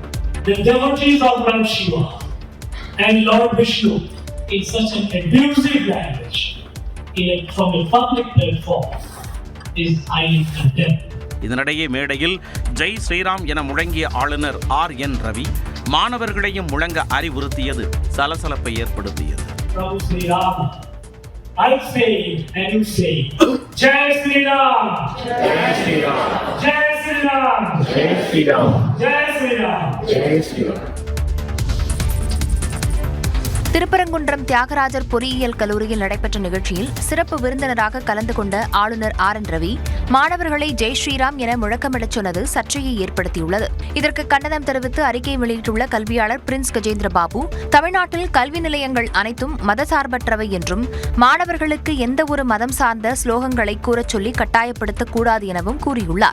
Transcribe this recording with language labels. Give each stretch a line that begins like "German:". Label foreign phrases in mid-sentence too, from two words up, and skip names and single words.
Tamil: இதனிடையே மேடையில்
Hindi: जय श्रीराम
Tamil: என முழங்கிய ஆளுநர் RN ரவி மாணவர்களையும் முழங்க அறிவுறுத்தியது சலசலப்பை ஏற்படுத்தியது.
English: I say and you say,
Hindi: जय श्री राम, जय श्री राम, जय श्री राम, जय श्री राम, जय श्री राम, जय श्री राम.
Tamil: திருப்பரங்குன்றம் தியாகராஜர் பொறியியல் கல்லூரியில் நடைபெற்ற நிகழ்ச்சியில் சிறப்பு விருந்தினராக கலந்து கொண்ட ஆளுநர் RN ரவி மாணவர்களை
Hindi: जय श्रीराम
Tamil: என முழக்கமிடச் சொன்னது சர்ச்சையை ஏற்படுத்தியுள்ளது. இதற்கு கண்டனம் தெரிவித்து அறிக்கை வெளியிட்டுள்ள கல்வியாளர் பிரின்ஸ் கஜேந்திர பாபு, தமிழ்நாட்டில் கல்வி நிலையங்கள் அனைத்தும் மதசார்பற்றவை என்றும் மாணவர்களுக்கு எந்த ஒரு மதம் சார்ந்த ஸ்லோகங்களை கூறச் சொல்லி கட்டாயப்படுத்தக் கூடாது எனவும் கூறியுள்ளார்.